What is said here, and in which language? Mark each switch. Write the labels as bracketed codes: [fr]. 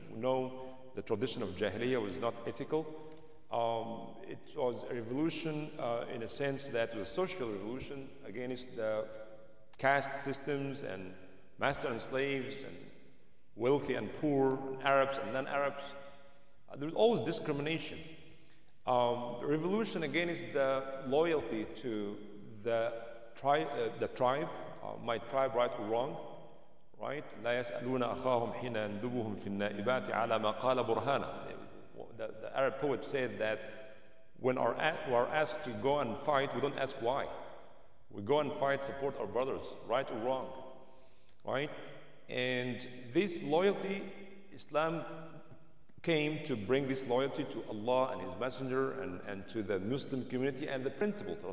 [en] We know the tradition of Jahiliyyah was not ethical. It was a revolution in a sense that it was a social revolution against the caste systems and master and slaves and wealthy and poor, Arabs and non-Arabs. There was always discrimination. The revolution against the loyalty to the tribe, my tribe, right or wrong, right? [ar] لا يسألون أخاهم حين يندبهم في النائبات على ما قال برهانا. [en] The Arab poet said that when we are asked to go and fight, we don't ask why. We go and fight, support our brothers, right or wrong, right? And this loyalty, Islam came to bring this loyalty to Allah and His Messenger and to the Muslim community and the principles.